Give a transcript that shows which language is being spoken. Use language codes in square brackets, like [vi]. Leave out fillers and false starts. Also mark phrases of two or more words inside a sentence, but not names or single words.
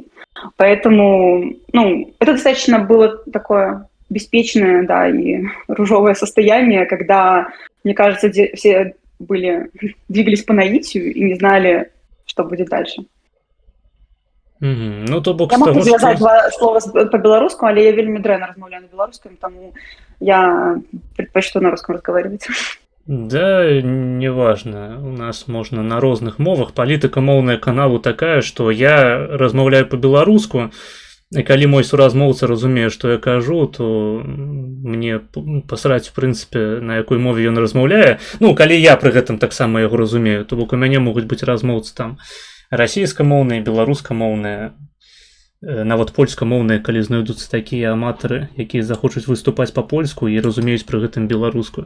[ru] Поэтому, это достаточно было такое беспечное, да, и ружовое состояние, когда, мне кажется, все двигались по наитию и не знали, что будет дальше. [be] Ну, то бок [ru] я могу [be] звязаць два слова по-беларуску, але я вельмі дрэнна размаўляю на беларуском, [ru] тому я предпочту на русском разговаривать. Да, неважно. У нас можно [be] на розных мовах. Палітыка моўная каналу такая, што я размаўляю по-беларуску, і калі мой суразмоўца разумее, што я кажу, то мне пасраць, в прынцыпе, на якой мове ён размаўляе. Ну, калі я пры гэтым таксама яго разумею, то бок у мяне могуць быць размоўцы там расійскамоўныя, беларускамоўныя, нават польскамоўныя, калі знойдуцца такія аматары, якія захочуць выступаць па-польску і разумеюць пры гэтым беларускую.